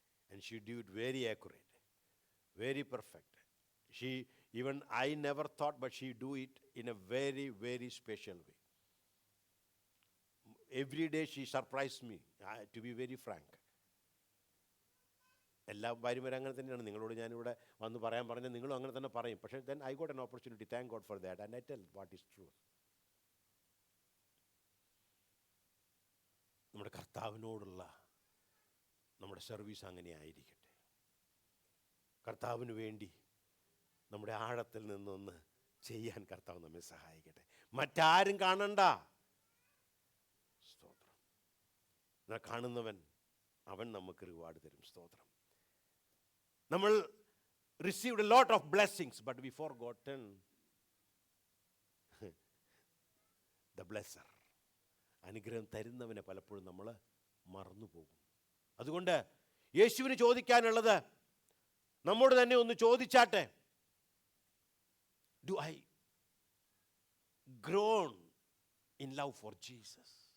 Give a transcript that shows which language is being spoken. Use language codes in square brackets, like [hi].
[en] And she do it very accurate, very perfect. She, even I never thought, but she do it in a very, very special way. Every day she surprised me, to be very frank. [ml] എല്ലാ ഭാര്യമാരും അങ്ങനെ തന്നെയാണ്. നിങ്ങളോട് ഞാനിവിടെ വന്ന് പറയാൻ പറഞ്ഞാൽ നിങ്ങളും അങ്ങനെ തന്നെ പറയും. പക്ഷേ [en] then I got an opportunity, thank God for that, and I tell what is true. [ml] നമ്മുടെ കർത്താവിനോടുള്ള നമ്മുടെ സർവീസ് അങ്ങനെ ആയിരിക്കട്ടെ. കർത്താവിന് വേണ്ടി നമ്മുടെ ആഴത്തിൽ നിന്നൊന്ന് ചെയ്യാൻ കർത്താവ് നമ്മെ സഹായിക്കട്ടെ. മറ്റാരും കാണണ്ട. സ്തോത്രം. എന്നാൽ കാണുന്നവൻ അവൻ നമുക്ക് റിവാർഡ് തരും. സ്തോത്രം. നമ്മൾ [en] received a lot of blessings, but we forgotten the blesser. [ml] അനുഗ്രഹം തരുന്നവനെ പലപ്പോഴും നമ്മൾ മറന്നു പോകും. അതുകൊണ്ട് യേശുവിന് ചോദിക്കാനുള്ളത് നമ്മോട് തന്നെ ഒന്ന് ചോദിച്ചാട്ടെ. [en] Do I grown in love for Jesus?